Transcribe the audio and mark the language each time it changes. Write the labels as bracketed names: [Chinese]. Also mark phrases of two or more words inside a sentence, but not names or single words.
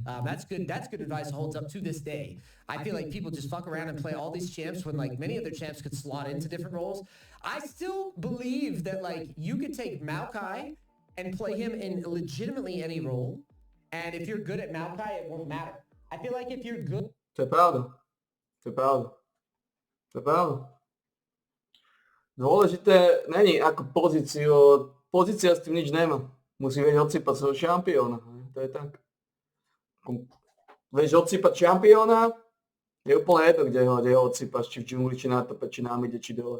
[English] That's good advice, holds up to this day. I feel like people just fuck around and play all these champs when like many other champs could slot into different roles. I still believe that like you could take Maokai and play him in legitimately any role, and if you're good at Maokai, it won't matter. I feel like if you're good... [Slovak] To je pravda. To je pravda. To je pravda. Dôležité není ako pozícia s tým nič nemá. Musí vedieť odsypať svojho šampióna. To je tak. Vieš odsypať šampióna, je úplne jedno, kde ho odsypaš, či v džungli, či na tope, či na mide, či dole.